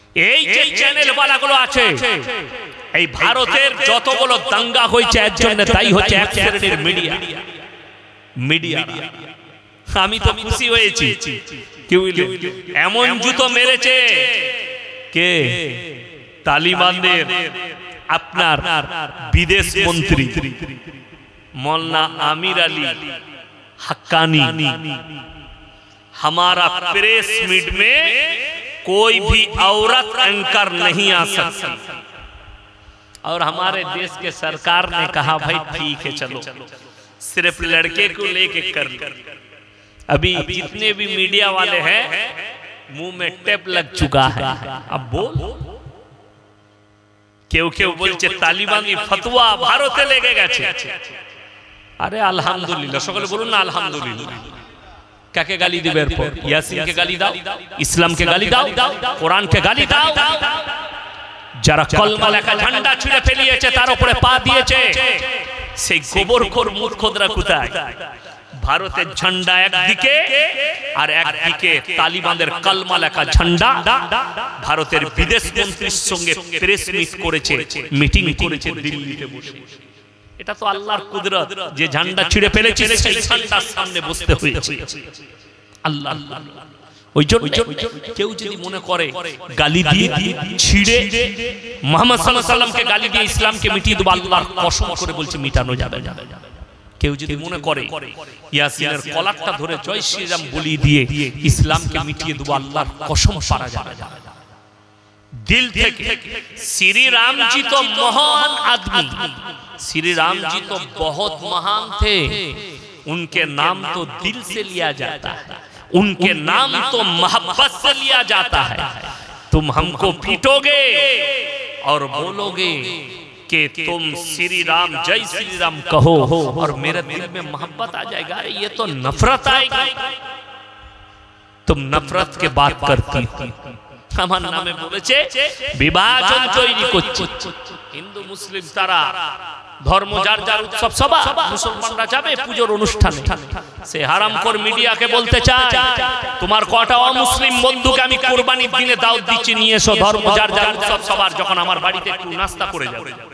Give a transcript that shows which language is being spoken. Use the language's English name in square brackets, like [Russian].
[Bangla] এই যে চ্যানেল ওয়ালাগুলো আছে, এই ভারতের যতগুলো দাঙ্গা হয়েছে এর জন্য তাই হচ্ছে এক শ্রেণীর মিডিয়া। আমি তো খুশি হয়েছি, কি বুঝলে, এমন জুতো মেরেছে কে? তালিবানদের আপনার বিদেশ মন্ত্রী [Hindi] मौलाना आमिर अली हक्कानी, हमारा प्रेस मीट में कोई भी औरत एंकर नहीं आ सकती, और हमारे देश के सरकार ने कहा भाई ठीक है चलो सिर्फ लड़के को लेके कर लो। अभी जितने भी मीडिया वाले हैं मुंह में टेप लग चुका है। अब बोल, क्यों क्यों [Bangla] बोलছে तालिबानी फतवा भारते लेके গেছে। अरे अल्हम्दुलिल्लाह, সকলে বলুন না আলহামদুলিল্লাহ। কাকে গালি দিবে এরপর? ইয়াসিনকে গালি দাও, ইসলামকে গালি দাও, কোরআনকে গালি দাও। যারা কলমা লেখা ঝান্ডা ছুঁড়ে ফেলিয়েছে, তার উপরে পা দিয়েছে, সেই গোবরখোর মূর্খরা কোথায়? ভারতের ঝান্ডা একদিকে আর একদিকে তালিবানদের কলমা লেখা ঝান্ডা। ভারতের বিদেশ মন্ত্রীর সঙ্গে প্রেস মিট করেছে, মিটিং করেছে দিল্লিতে বসে। এটা তো আল্লাহর কুদরত, যে ঝান্ডা ছিঁড়ে ফেলেছে সেই ঝান্ডার সামনে বসতে হয়েছে। আল্লাহ ওই জন্য কেউ যদি মনে করে গালি দিয়ে ছিঁড়ে মুহাম্মদ সাল্লাল্লাহু আলাইহি ওয়াসাল্লামকে গালি দিয়ে ইসলামকে মিটিয়ে দেব, আল্লাহর কসম করে বলছি মিটানো যাবে না। কেউ যদি মনে করে ইয়াসিনের কলারটা ধরে জয় শ্রীরাম বলি দিয়ে ইসলামকে মিটিয়ে দেব, আল্লাহর কসম পারা যাবে না। [Hindi] दिल থেকে श्री राम जी तो महान आदमी, श्री राम जी तो बहुत महान थे, उनके नाम तो दिल से लिया जाता है, उनके नाम तो मोहब्बत से लिया जाता है। तुम हमको पीटोगे और बोलोगे कि तुम श्री राम जय श्री राम कहो और मेरे दिल में मोहब्बत आ जाएगा। अरे ये तो नफरत आएगी। तुम नफरत के बात करती [Bangla] আমার নামে বলেছে বিভাজন তৈরি করছে। হিন্দু মুসলিম তারা ধর্ম যার যার উৎসব সভা, মুসলমানরা যাবে পুজোর অনুষ্ঠানে। সে হারামখোর মিডিয়াকে বলতে চায় তোমার কটা অমুসলিম বন্ধুকে আমি কুরবানির দিনে দাওয়াত দিচ্ছি, নিয়ে এসো ধর্ম যার যার উৎসব সবার, যখন আমার বাড়িতে একটু নাস্তা করে যাবে।